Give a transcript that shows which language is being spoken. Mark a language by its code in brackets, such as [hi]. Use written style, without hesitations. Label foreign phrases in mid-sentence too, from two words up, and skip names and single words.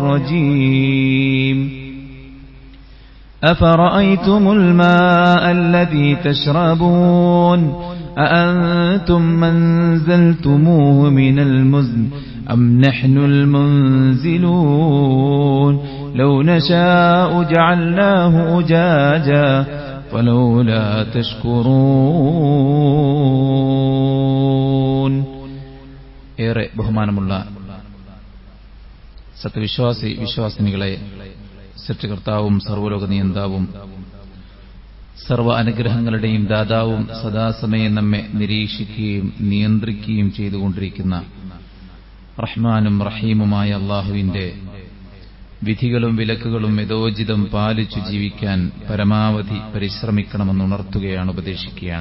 [ar] الرجيم أفرأيتم الماء الذي تشربون أأنتم منزلتموه من المزن أم نحن المنزلون لو نشاء جعلناه أجاجا فلولا تشكرون [ml] ഏറെ ബഹുമാനമുള്ള വിശ്വാസിനികളെ സൃഷ്ടികർത്താവും സർവ്വലോക നിയന്താവും സർവ്വ അനുഗ്രഹങ്ങളുടെയും ദാതാവും സദാസമയം നമ്മെ നിരീക്ഷിക്കുകയും നിയന്ത്രിക്കുകയും ചെയ്തുകൊണ്ടിരിക്കുന്ന റഹ്മാനും റഹീമുമായ അല്ലാഹുവിന്റെ വിധികളും വിലക്കുകളും യഥോചിതം പാലിച്ചു ജീവിക്കാൻ പരമാവധി പരിശ്രമിക്കണമെന്ന് ഉണർത്തുകയാണ്, ഉപദേശിക്കുകയാണ്.